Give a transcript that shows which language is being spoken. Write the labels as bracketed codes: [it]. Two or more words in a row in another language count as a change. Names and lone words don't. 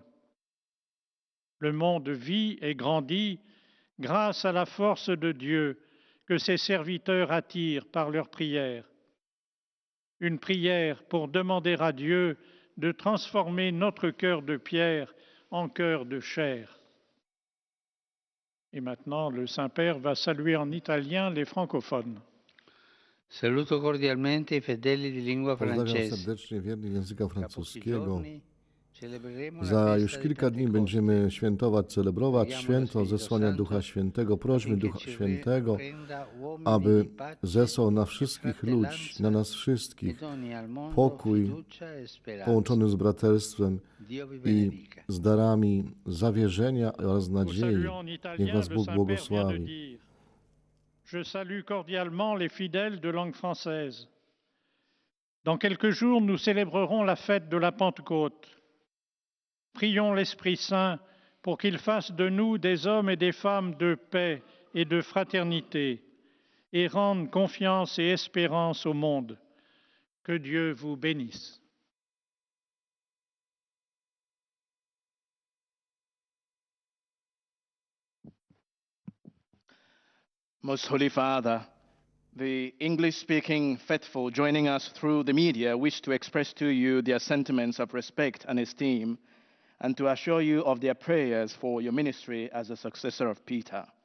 [fr] Le monde vit et grandit grâce à la force de Dieu que ses serviteurs attirent par leurs prières. Une prière pour demander à Dieu de transformer notre cœur de pierre en cœur de chair. Et maintenant, le Saint-Père va saluer en italien les francophones. [it] Saluto cordialmente i fedeli di lingua [pl] Pozdrawiam [it] francese. [pl] serdecznie wiernych języka [it] Tra pochi [pl] francuskiego. [it] giorni celebreremo la [pl] Za [it] festa [pl] już [it] di [pl] kilka dni [it] Pentecoste. [pl] będziemy świętować, celebrować [it] Preghiamo [pl] święto [it] lo Spirito [pl] zesłania [it] Santo [pl] Ducha Świętego. Prośmy [it] affinché [pl] Ducha [it] ci [pl] Świętego, [it] renda uomini [pl] aby [it] di pace [pl] zesłał na [it] e [pl] wszystkich ludzi, [it] fratellanza [pl] na nas [it] e [pl] wszystkich, [it] doni al mondo [pl] pokój [it] fiducia e speranza. [pl] połączony z braterstwem [it] Dio vi [pl] i [it] benedica. [pl] z darami zawierzenia oraz [fr] Pour [pl] nadziei. [fr] saluer en [pl] Niech [fr] italien, [pl] was [fr] le [pl] Bóg [fr] Saint-Père vient de [pl] błogosławi. [fr] dire: Je salue cordialement les fidèles de langue française. Dans quelques jours, nous célébrerons la fête de la Pentecôte. Prions l'Esprit Saint pour qu'il fasse de nous des hommes et des femmes de paix et de fraternité et rende confiance et espérance au monde. Que Dieu vous bénisse. [en] Most Holy Father, the English-speaking faithful joining us through the media wish to express to you their sentiments of respect and esteem and to assure you of their prayers for your ministry as a successor of Peter.